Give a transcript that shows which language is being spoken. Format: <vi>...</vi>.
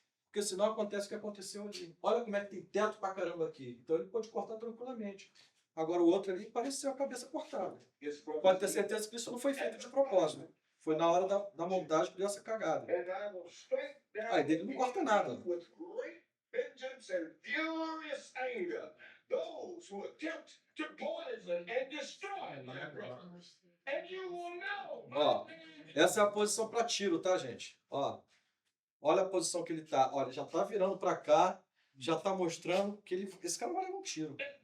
<pt>Porque senão acontece o que aconteceu ali. Olha como é que tem teto pra caramba aqui. Então ele pode cortar tranquilamente. Agora o outro ali pareceu a cabeça cortada. Pode ter certeza que isso não foi feito de propósito. Foi na hora da montagem que deu essa cagada. Aí dele não corta nada.</pt> <en>With great vengeance and furious anger, those who attempt to poison and destroy my brother. And you will know.</en> <pt>Ó, essa é a posição para tiro, tá, gente? Ó, olha a posição que ele tá. Olha, já tá virando para cá, já tá mostrando que esse cara vai levar um tiro.</pt>